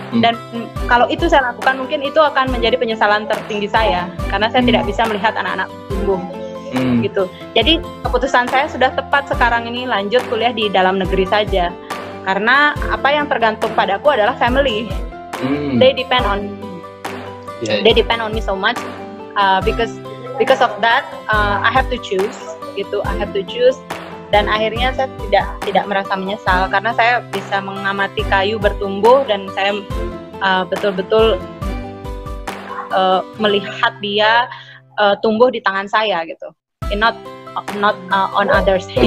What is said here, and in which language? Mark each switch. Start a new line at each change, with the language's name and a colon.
Indonesian: Dan kalau itu saya lakukan, mungkin itu akan menjadi penyesalan tertinggi saya, karena saya tidak bisa melihat anak-anak tumbuh gitu. Jadi keputusan saya sudah tepat sekarang ini, lanjut kuliah di dalam negeri saja, karena apa yang tergantung padaku adalah family.
English: They depend on me. They depend on me so much because of that I have to choose gitu. I have to choose.
Indonesian: Dan akhirnya saya tidak merasa menyesal, karena saya bisa mengamati kayu bertumbuh dan saya betul-betul melihat dia tumbuh di tangan saya gitu,
English: not on others' hand.